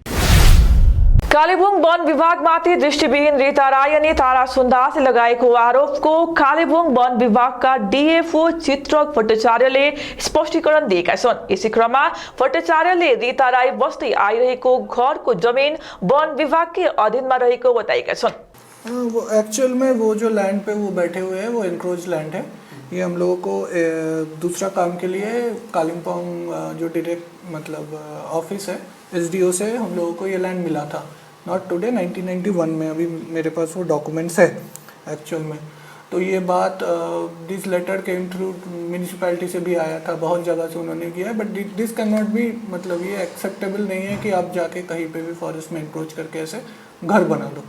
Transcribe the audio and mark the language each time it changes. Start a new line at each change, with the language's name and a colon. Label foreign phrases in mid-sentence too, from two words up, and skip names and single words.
Nepali: कालेबुङ वन विभागमाथि दृष्टिविहीन रीता राय अनि तारा सुन्दासले लगाएको आरोपको कालेबुङ वन विभागका डीएफओ चित्र भट्टाचार्यले स्पष्टीकरण दिएका छन्। यसै क्रममा भट्टाचार्यले रीता राय बस्दै आइरहेको घरको जमिन वन विभागकै अधीनमा रहेको बताएका छन्।
Hindi: वो एक्चुअल में वो जो लैंड पे वो बैठे हुए हैं वो
English: encroach land
Hindi: है। ये हम लोगों को दूसरा काम के लिए कालिम्पोंग जो डायरेक्ट मतलब ऑफिस है एसडीओ से हम लोगों को ये लैंड मिला था
English: not today
Hindi: 1991 में। अभी मेरे पास वो डॉक्यूमेंट्स है एक्चुअल में। तो ये बात
English: this letter came through municipality
Hindi: से भी आया था, बहुत जगह से उन्होंने किया है,
English: but this can not be
Hindi: मतलब ये एक्सेप्टेबल नहीं है कि आप जाके कहीं पे भी फॉरेस्ट में अप्रोच करके ऐसे घर बना लो।